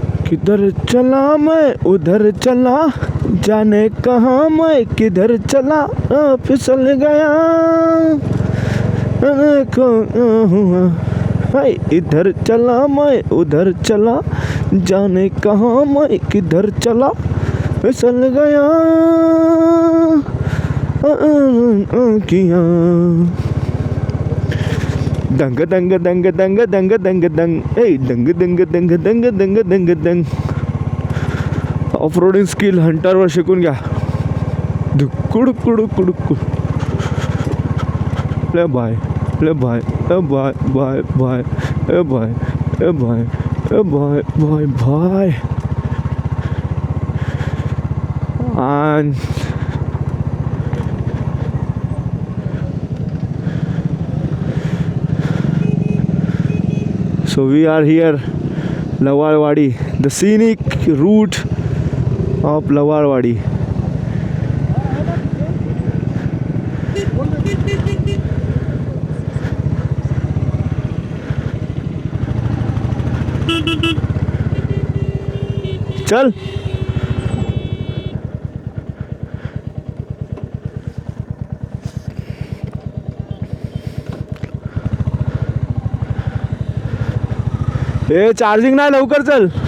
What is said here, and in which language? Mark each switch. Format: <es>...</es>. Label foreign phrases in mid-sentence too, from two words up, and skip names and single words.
<hi>किधर चला मैं उधर चला, जाने कहाँ मैं किधर चला, फिसल गया हुआ। हाय इधर चला मैं उधर चला, जाने कहाँ मैं किधर चला, फिसल गया किया। दंग दंग दंग दंग दंग दंग दंग ए दंग दंग दंग दंग दंग दंग दंग।</hi> <en>off roading skill</en> <mr>हंटरवर शिकून घ्या. कुड कुड कुड कुड ले बाय ले बाय ए बाय बाय बाय ए बाय ए बाय ए बाय बाय बाय.</mr> <en>And so we are here, Lawarwadi, the scenic route of Lawarwadi.</en> <mr>चल ए चार्जिंग नाही, लवकर चल.</mr>